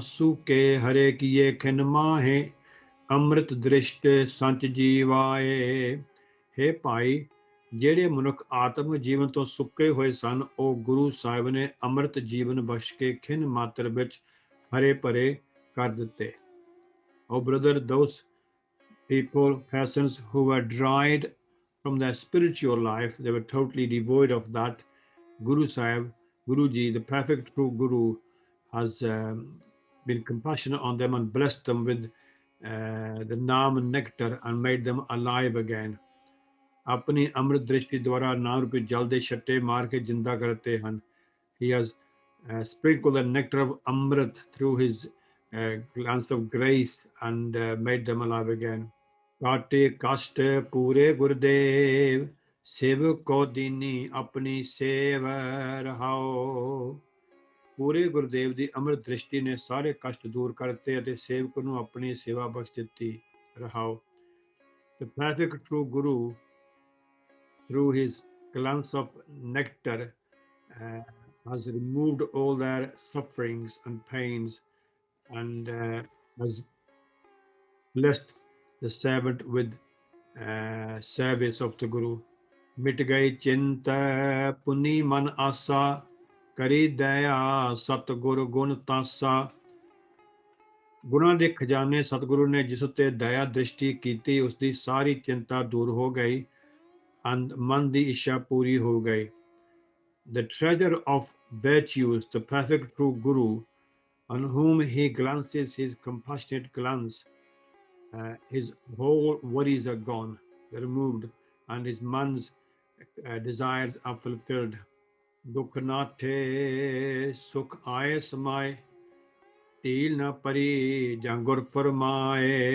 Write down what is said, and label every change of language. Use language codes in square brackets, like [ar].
[pa] ਸੂਕੇ ਹਰੇ ਕੀਏ ਖਿਨ ਮਾਹੇ, ਅੰਮ੍ਰਿਤ ਦ੍ਰਿਸ਼ਟ ਸੰਚ ਜੀਵਾਏ। ਹੇ ਭਾਈ, ਜਿਹੜੇ ਮਨੁੱਖ ਆਤਮ ਜੀਵਨ ਤੋਂ ਸੁੱਕੇ ਹੋਏ ਸਨ, ਉਹ ਗੁਰੂ ਸਾਹਿਬ ਨੇ ਅੰਮ੍ਰਿਤ ਜੀਵਨ ਬਖਸ਼ ਕੇ ਖਿਨ ਮਾਤਰ ਵਿੱਚ ਹਰੇ ਭਰੇ ਕਰ ਦਿੱਤੇ। [en] Oh brother, those people, persons who were dried from their spiritual life, they were totally devoid of that. Guru Sahib, Guruji, the perfect true Guru, has been compassionate on them and blessed them with the Naam nectar and made them alive again. [pa] ਆਪਣੀ ਅੰਮ੍ਰਿਤ ਦ੍ਰਿਸ਼ਟੀ ਦੁਆਰਾ ਨਾਮ ਰੂਪੀ ਜਲ ਦੇ ਛੱਟੇ ਮਾਰ ਕੇ ਜਿੰਦਾ ਕਰਤੇ ਹਨ। [en] He has sprinkled the nectar of Amrit through his glance of grace and made them alive again. [pa] ਕਾਟੇ ਕਸ਼ਟ ਪੂਰੇ ਗੁਰਦੇਵ, ਸੇਵਕ ਕੋ ਦੀਨੀ ਆਪਣੀ ਸੇਵ ਰਹਾਓ। ਪੂਰੇ ਗੁਰਦੇਵ ਦੀ ਅੰਮ੍ਰਿਤ ਦ੍ਰਿਸ਼ਟੀ ਨੇ ਸਾਰੇ ਕਸ਼ਟ ਦੂਰ ਕਰਤੇ ਅਤੇ ਸੇਵਕ ਨੂੰ ਆਪਣੀ ਸੇਵਾ ਬਖਸ਼ ਦਿੱਤੀ। ਰਹਾਓ। [en] The perfect true Guru, through his glance of nectar, has removed all their sufferings and pains and has blessed the servant with service of the Guru. [pa] Mit gai chinta puni man asa, kari daya satguru gun tasa. ਗੁਣਾਂ ਦੇ ਖਜ਼ਾਨੇ ਸਤਿਗੁਰੂ ਨੇ ਜਿਸ ਉੱਤੇ ਦਇਆ ਦ੍ਰਿਸ਼ਟੀ ਕੀਤੀ, ਉਸ ਦੀ ਸਾਰੀ ਚਿੰਤਾ ਦੂਰ ਹੋ ਗਈ, ਮਨ ਦੀ ਇੱਛਾ ਪੂਰੀ ਹੋ ਗਈ। [en] The treasure of virtues, the perfect true Guru, on whom he glances his compassionate glance, his whole worries are gone, they're removed, and his man's desires are fulfilled. [pa] Dukh naathe sukh aaye samaye, ਢੀਲ ਨਾ ਪਰੀ ਜਾਂ ਗੁਰ ਫਰਮਾਏ।